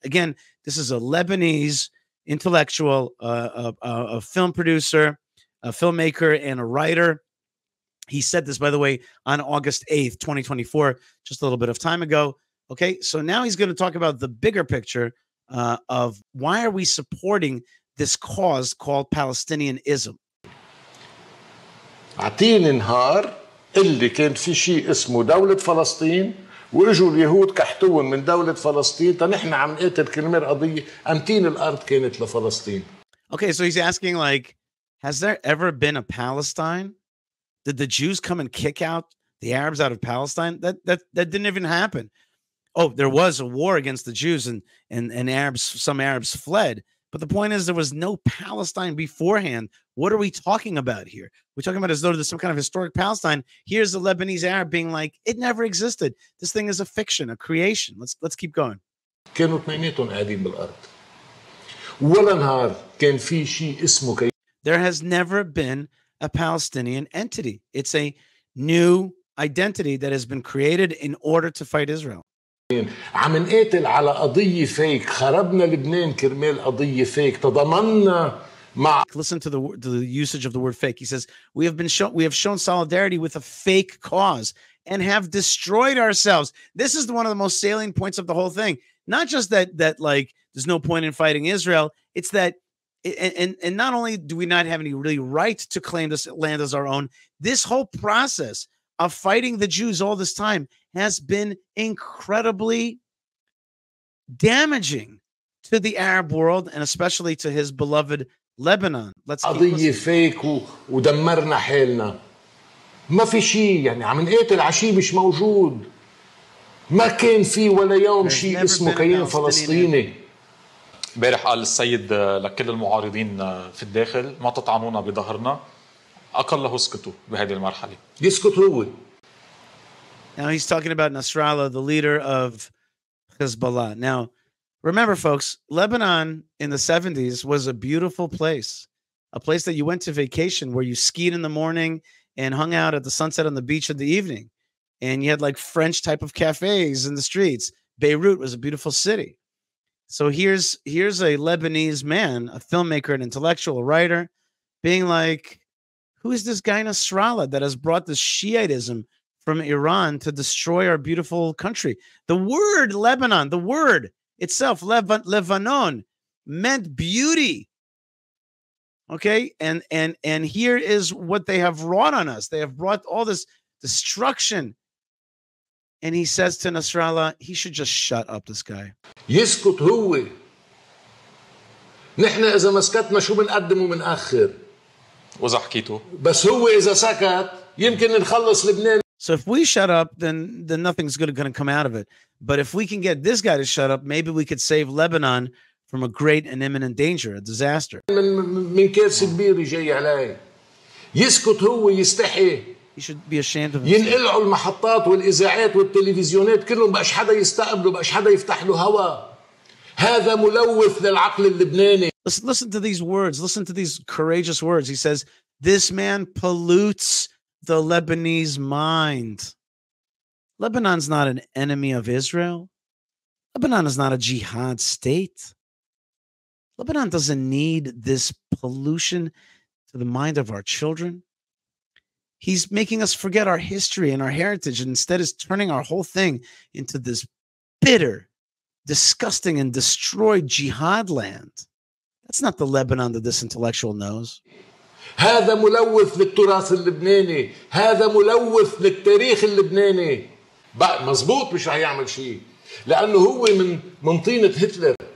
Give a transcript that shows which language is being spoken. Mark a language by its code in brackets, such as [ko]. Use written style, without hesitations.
[en] Again, this is a Lebanese intellectual, a film producer, a filmmaker, and a writer. He said this, by the way, on August 8th, 2024, just a little bit of time ago. Okay, so now he's going to talk about the bigger picture of why are we supporting this cause called Palestinianism. [ar] عطيني نهار اللي كان في شيء اسمه دولة فلسطين واجوا اليهود كحتوهم من دولة فلسطين نحن عم نقاتل كرمال قضية أمتين الأرض كانت لفلسطين. [en] Okay, so he's asking, like, has there ever been a Palestine? Did the Jews come and kick out the Arabs out of Palestine? That didn't even happen. Oh, there was a war against the Jews and Arabs, some Arabs fled. But the point is there was no Palestine beforehand. What are we talking about here? We're talking about as though there's some kind of historic Palestine. Here's the Lebanese Arab being like, it never existed. This thing is a fiction, a creation. Let's keep going. [ar] كانوا اثنيناتهم قاعدين بالأرض. ولا نهار كان في شيء اسمه. [en] There has never been a Palestinian entity. It's a new identity that has been created in order to fight Israel. [ar] عم نقاتل على قضية فيك خربنا لبنان كرمال قضية فيك تضامنا مع. [en] Listen to the usage of the word fake. He says we have shown solidarity with a fake cause and have destroyed ourselves. This is one of the most salient points of the whole thing. Not just that like there's no point in fighting Israel. It's that and not only do we not have any really right to claim this land as our own, this whole process of fighting the Jews all this time has been incredibly damaging to the Arab world and especially to his beloved Lebanon. Let's [ar] قضية فيك ودمرنا حالنا. ما في شيء يعني عم نقاتل على شيء مش موجود. ما كان في ولا يوم شيء اسمه كيان فلسطيني. امبارح قال السيد لكل المعارضين في الداخل ما تطعنونا بظهرنا أقله اسكتوا بهذه المرحلة. يسكت هو. [en] Now he's talking about Nasrallah, the leader of Hezbollah. Now, remember, folks, Lebanon in the 70s was a beautiful place, a place that you went to vacation where you skied in the morning and hung out at the sunset on the beach in the evening. And you had like French type of cafes in the streets. Beirut was a beautiful city. So here's a Lebanese man, a filmmaker, an intellectual, a writer, being like, who is this guy Nasrallah that has brought this Shiitism from Iran to destroy our beautiful country? The word Lebanon, the word itself, Lebanon, meant beauty. Okay, and here is what they have wrought on us. They have brought all this destruction. And he says to Nasrallah, he should just shut up, this guy. [ar] يسكت هو. نحن إذا مسكتنا شو بنقدم وبنأخر. وإذا حكيته. بس هو إذا سكت يمكن نخلص لبنان. [en] So if we shut up, then nothing's going to come out of it. But if we can get this guy to shut up, maybe we could save Lebanon from a great and imminent danger, a disaster. [ar] من كارثة كبيرة جاي علي. يسكت هو يستحي. [en] He should be ashamed of himself. [ar] ينقلعوا المحطات والإذاعات والتلفزيونات كلهم بقاش حدا يستقبله بقاش حدا يفتح له هوا. هذا ملوث للعقل اللبناني. [en] Listen to these words. Listen to these courageous words. He says, this man pollutes the Lebanese mind. Lebanon's not an enemy of Israel. Lebanon is not a jihad state. Lebanon doesn't need this pollution to the mind of our children. He's making us forget our history and our heritage, and instead is turning our whole thing into this bitter, disgusting, and destroyed jihad land. That's not the Lebanon that this intellectual knows. [ar] هذا ملوث للتراث اللبناني، هذا ملوث للتاريخ اللبناني. بقى مزبوط مش رح يعمل شيء لأنه هو من طينة هتلر.